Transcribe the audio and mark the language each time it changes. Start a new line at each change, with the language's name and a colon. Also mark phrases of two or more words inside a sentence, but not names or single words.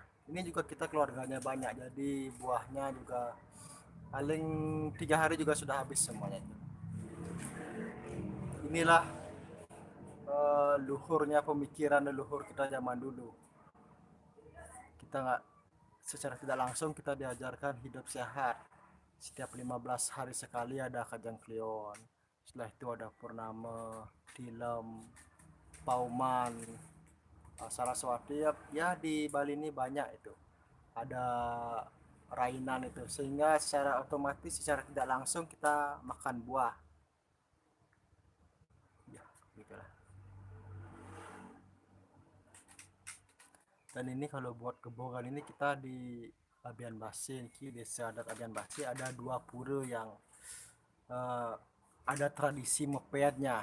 Indonesian: Ini juga kita keluarganya banyak, jadi buahnya juga paling 3 hari juga sudah habis semuanya. Inilah luhurnya pemikiran leluhur kita zaman dulu. Kita nggak, secara tidak langsung kita diajarkan hidup sehat. Setiap 15 hari sekali ada kajang klion, setelah itu ada purnama, tilem, pauman, saraswati ya, ya di Bali ini banyak itu ada rainan itu, sehingga secara otomatis secara tidak langsung kita makan buah ya gitulah. Dan ini kalau buat kebogan ini kita di Abian Basi, di desa adat Abian Basi ada 2 pura yang eh, ada tradisi mepetnya.